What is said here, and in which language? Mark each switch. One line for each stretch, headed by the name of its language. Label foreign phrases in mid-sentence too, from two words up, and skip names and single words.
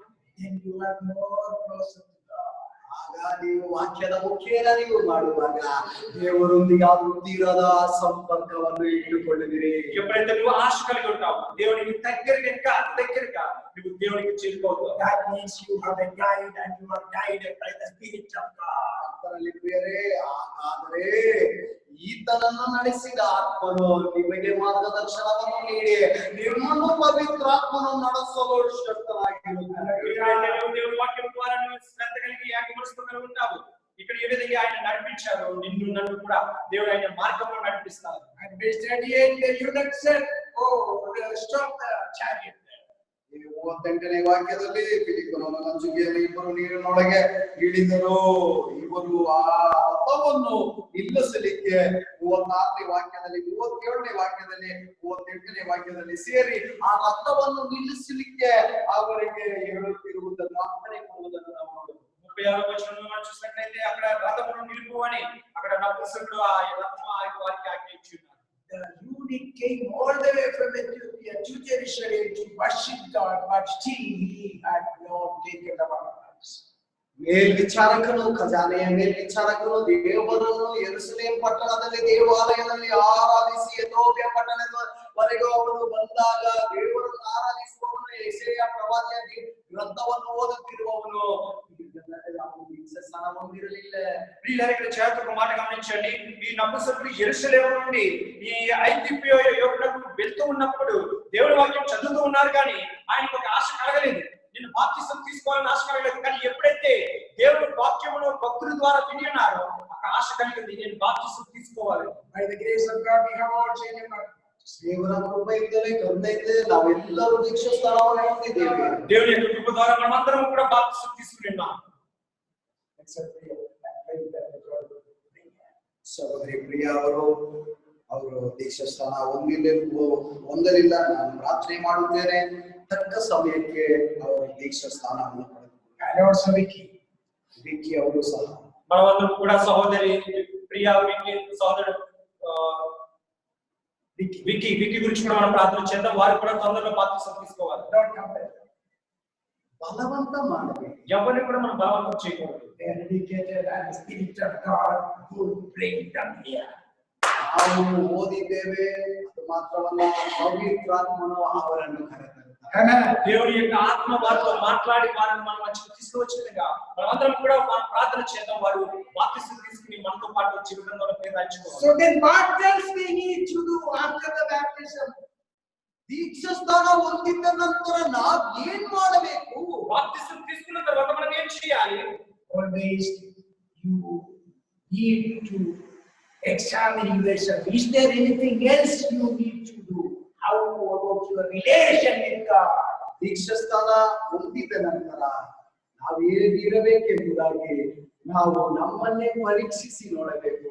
English: Then you are more closer to God.
Kannada: ಆಗ ನೀವು ವಾಕ್ಯದ ಮುಖೇನ ನೀವು ಮಾಡುವಾಗ ದೇವರೊಂದಿಗೆ ಹತ್ತಿರದ ಸಂಪರ್ಕವನ್ನು ಇಟ್ಟುಕೊಳ್ಳುವಿರಿ.
Telugu: ఎప్పుడైతే నువ్వు ఆశ కలిగి ఉంటావు దేవునికి దగ్గరగా ఇంకా దగ్గరగా నువ్వు దేవునికి చేరుకోవుతావు.
English: That means you have a guide and you are guided by the Spirit of God.
Kannada: ಆತನಲ್ಲಿ ಬೇರೆ ಹಾಗಾದರೆ ಈತನನ್ನು ನಡೆಸಿದ ಆತ್ಮನು ನಿಮಗೆ ಮಾರ್ಗದರ್ಶನವನ್ನು ನೀಡಿ ನಿಮ್ಮನ್ನು ಪವಿತ್ರಾತ್ಮನು ನಡೆಸಲು ಶಕ್ತನಾಗಿರುತ್ತಾನೆ.
Telugu: ఎప్పుడైతే నువ్వు దేవుని వాక్యం ద్వారా నువ్వు శ్రద్ధ కలిగి ఏకమనసుతో కలిగి ఉంటావు ఇక్కడ ఏ విధంగా ఆయన నడిపించారు నిన్ను నన్ను కూడా దేవుడు ఆయన మార్గంలో నడిపిస్తారు.
English: And verse 38, the eunuch said, "Oh, stop the chariot there."
Kannada: 38ನೇ ವಾಕ್ಯದಲ್ಲಿ ಫಿಲಿಪ್ಪನು ನಂಜುಗೆಯಲ್ಲಿ ಇಬ್ಬರು ನೀರಿನೊಳಗೆ ಇಳಿದರು. ಇವರು ಆ ರಥವನ್ನು ನಿಲ್ಲಿಸಲಿಕ್ಕೆ 36ನೇ ವಾಕ್ಯದಲ್ಲಿ 37ನೇ ವಾಕ್ಯದಲ್ಲಿ 38ನೇ ವಾಕ್ಯದಲ್ಲಿ ಸೇರಿ ಆ ರಥವನ್ನು ನಿಲ್ಲಿಸಲಿಕ್ಕೆ ಅವರಿಗೆ ಹೇಳುತ್ತಿರುವುದನ್ನು ಅಪ್ಪಣೆ ಕೊಡುವುದನ್ನು ನಾವು ನೋಡಬಹುದು.
Telugu: 36వ వచనంలో మనం చూసినట్లయితే అక్కడ రథమును నిలుపు అని అక్కడ నపుంసకుడు ఆ రథము వారికి ఆజ్ఞయించున్నారు.
English: The eunuch came all the way from Ethiopia to Jerusalem to worship God, but still he had not taken the baptism.
Kannada: ಮೇಲ್ವಿಚಾರಕನು ಖಜಾನೆಯ ಮೇಲ್ವಿಚಾರಕನು ದೇವರನ್ನು ಯೆರೂಸಲೇಮ್ ಪಟ್ಟಣದಲ್ಲಿ ದೇವಾಲಯದಲ್ಲಿ ಆರಾಧಿಸಿ ಎಥೋಪ್ಯ ಪಟ್ಟಣದವರೆಗೂ ಅವನು ಬಂದಾಗ ದೇವರನ್ನು ಆರಾಧಿಸುವವನು ಯೆಶಾಯ ಪ್ರವಾದಿಯ ಗ್ರಂಥವನ್ನು ಓದುತ್ತಿರುವವನು ಸ್ಥಾನ ಹೊಂದಿರಲಿಲ್ಲ.
Telugu: ప్రియులారా ఇక్కడ చేతుకు మాట గమనించండి. ఈ నపుంసకుడు యెరూషలేము నుండి ఈ ఐగుప్తు యువకులకు వెళ్తూ ఉన్నప్పుడు దేవుని వాక్యం చదువుతూ ఉన్నారు కానీ ఆయనకు ఒక ఆశ కలగలేదు. నేను బాప్తిసం తీసుకోవాలని ఆశ కలగలేదు. కానీ ఎప్పుడైతే దేవుని వాక్యమును భక్తుల ద్వారా విని ఉన్నారో ఒక ఆశ కలిగింది, నేను బాప్తిసం తీసుకోవాలి.
English: By the grace of God, we have all changed our lives.
Kannada: ದೇವರ ಕೃಪೆಯಿಂದಲೇ ಕರುಣೆಯಿಂದ ನಾವೆಲ್ಲರೂ ದೀಕ್ಷಾ ಸ್ಥಾನವನ್ನು ಹೊಂದಿದ್ದೇವೆ.
Telugu: దేవుని యొక్క కృప ద్వారా మనమందరం కూడా బాప్తిసం తీసుకున్నాం.
Kannada: ಸಹೋದರಿ ಪ್ರಿಯಾ ಅವರು ದೀಕ್ಷಾ ಸ್ಥಾನ ಹೊಂದಲಿಲ್ಲ. ನಾನು ಪ್ರಾರ್ಥನೆ ಮಾಡುತ್ತೇನೆ ತಕ್ಕ ಸಮಯಕ್ಕೆ ಅವರು ದೀಕ್ಷಾ ಸ್ಥಾನವನ್ನು ಪಡೆದರು. ವಿಕ್ಕಿ ಅವರು ಸಹ
Telugu: మనమందరం కూడా సహోదరి ప్రియా విక్కీ సహోదరుడు విక్కీ గురించి కూడా మనం ప్రార్థన చేద్దాం. వారు కూడా తొందరగా బాప్తిసం తీసుకోవాలి.
Kannada: బలవంత ಮಾಡಬೇಕು.
Telugu: ఎవరిని కూడా మనం బలవంతం చేయకూడదు.
English: They are dedicated and the Spirit of God will bring them here.
Kannada: ನಾವು ಓದಿದ್ದೇವೆ, ಅದು ಮಾತ್ರವಲ್ಲ ಪವಿತ್ರಾತ್ಮನು ಅವರನ್ನು ಕರೆತರುತ್ತಾನೆ.
Telugu: దేవుని యొక్క ఆత్మ వారితో మాట్లాడి వారిని మన మధ్యకు తీసుకువచ్చినగా మనమందరం కూడా ప్రార్థన చేద్దాం. వారు బాప్తిసం తీసుకుని మనతో పాటు జీవితంలో ప్రయత్నించుకోవాలి.
English: So then what else we need to do after the baptism?
Kannada: ದೀಕ್ಷಾ ಸ್ಥಾನ ಹೊಂದಿದ ನಂತರ ನಾವು ಏನ್ ಮಾಡಬೇಕು?
Telugu: బాప్తిసం తీసుకున్న తర్వాత మనం ఏం చేయాలి?
English: Always you need to examine yourself. Is there anything else you need to do? How about your relation with God?
Kannada: ದೀಕ್ಷಾ ಸ್ಥಾನ ಹೊಂದಿದ ನಂತರ ನಾವು ಏನಿರಬೇಕೆಂಬುದಾಗಿ ನಾವು ನಮ್ಮನ್ನೇ ಪರೀಕ್ಷಿಸಿ ನೋಡಬೇಕು.